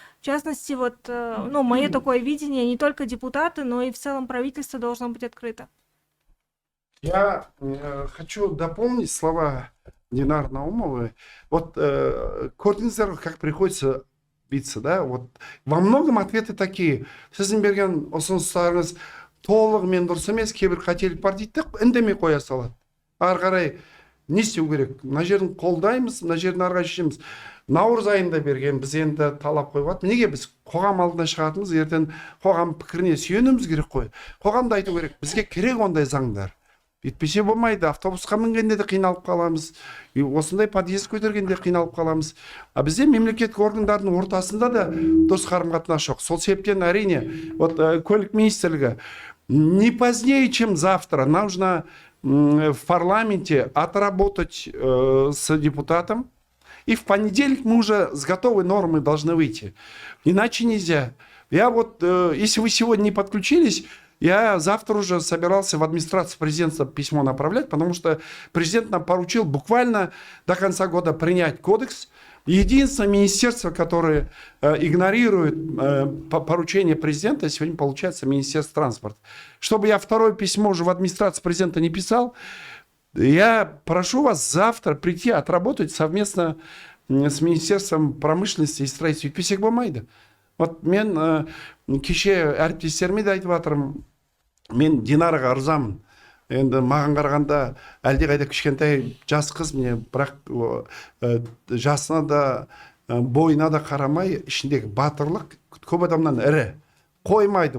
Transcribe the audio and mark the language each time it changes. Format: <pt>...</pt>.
<ru>В частности, вот, мое такое видение, не только депутаты, но и в целом правительство должно быть открыто. Я хочу дополнить слова Динары Наумовой. Вот</ru> <kk>көрдіңіздер,</kk> <ru>как приходится биться, да? Вот во многом ответы такие.</ru> <kk>Сіздің берген ұсыныстарыңыз толығымен дұрыс емес, кейбір қателік бар дейді, үндемей қоя салады. Ары қарай не істеу керек? Мына жерін қолдаймыз, мына жерін ары қарай шешеміз. Наурыз айында берген, біз енді талап қойып, неге біз қоғам алдына шығатынымыз, ертең қоғам пікіріне сүйенуіміз керек қой. Қоғамды айту керек, бізге керек ондай заңдар. Етпесе болмайды, автобусқа мінгенде де қиналып қаламыз, осындай подъезд көтергенде қиналып қаламыз. Бізде мемлекеттік органдардың ортасында да дұрыс қарым-қатынас жоқ. Сол себептен әрине,</kk> <ru>вот</ru> <kk>көлік министрлігі</kk> <ru>не позднее, чем завтра, нужно в парламенте отработать с депутатом. И в понедельник мы уже с готовой нормой должны выйти. Иначе нельзя. Я вот, если вы сегодня не подключились, я завтра уже собирался в администрацию президента письмо направлять, потому что президент нам поручил буквально до конца года принять кодекс. Единственное министерство, которое игнорирует поручение президента, сегодня получается Министерство транспорта. Чтобы я второе письмо уже в администрацию президента не писал, я прошу вас завтра прийти отработать совместно с Министерством промышленности и строительства.</ru> <kk>Өйтпесек болмайды. Вот мен кеше әріптестеріме де айтып жатырмын, мен Динараға ырзамын. Енді маған қарағанда әлдеқайда кішкентай жас қыз, міне, бірақ жасына да бойына да қарамай, ішіндегі батырлық көп адамнан ірі. қоймайды.</kk>